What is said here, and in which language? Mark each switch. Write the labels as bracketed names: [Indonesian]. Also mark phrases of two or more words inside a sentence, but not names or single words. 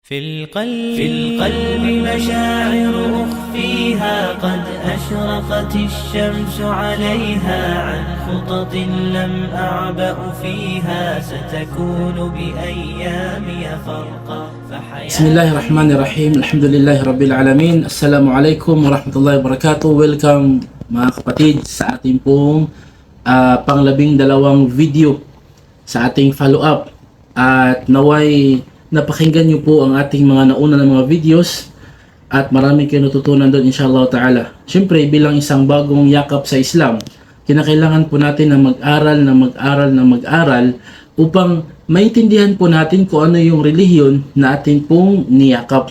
[Arabic] في القلب مشاعر أخفيها قد أشرقت الشمس عليها عن خطط لم أعبأ فيها ستكون بأيامي فرقا بسم الله الرحمن الرحيم. الحمد لله رب العالمين. السلام عليكم ورحمة الله وبركاته. [Filipino] Welcome mga kapatid sa ating pong panglabing-dalawang video sa ating follow-up. At naway napakinggan nyo po ang ating mga nauna ng mga videos at marami kayo natutunan doon [Arabic] إن شاء الله تعالى. [Filipino] Siyempre bilang isang bagong yakap sa Islam, kinakailangan po natin na mag-aral upang maintindihan po natin kung ano yung relihiyon na ating pong niyakap.